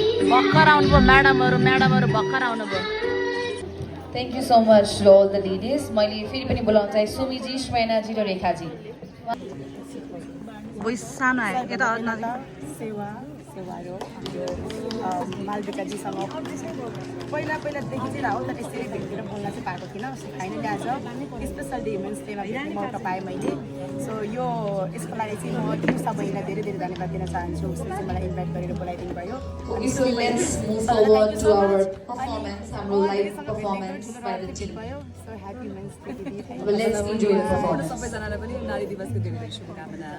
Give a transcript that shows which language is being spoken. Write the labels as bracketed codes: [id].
[ne] भर्खर आउनुभयो म्याडमहरु भर्खर आउनुभयो [en] Thank you so much to all the ladies. [ne] मैले फेरि पनि बोलाउन चाहे सुमीजी, श्वेनाजी र रेखाजी. भोइस सानो आयो यता सेवारो मालविकाजीसँग पहिलादेखि चाहिँ राहुल तर यसरी भेटेर बोल्न चाहिँ पाएको थिइनँ. फाइनली आज [en] special day women's डेमा [ne] भेट्ने मौका पाएँ मैले. सो यसको लागि चाहिँ म तिर्सा बहिनीलाई धेरै धेरै धन्यवाद दिन चाहन्छु. उसले चाहिँ मलाई इन्भाइट गरेर बोलाइदिनु भयो. [en] So let's move forward to our performance, हाम्रो live performance by the team. So happy Women's Day [ne] दिदी. [en] Let's enjoy the performance. [ne] सबैजनालाई पनि नारी दिवसको धेरै धेरै शुभकामना.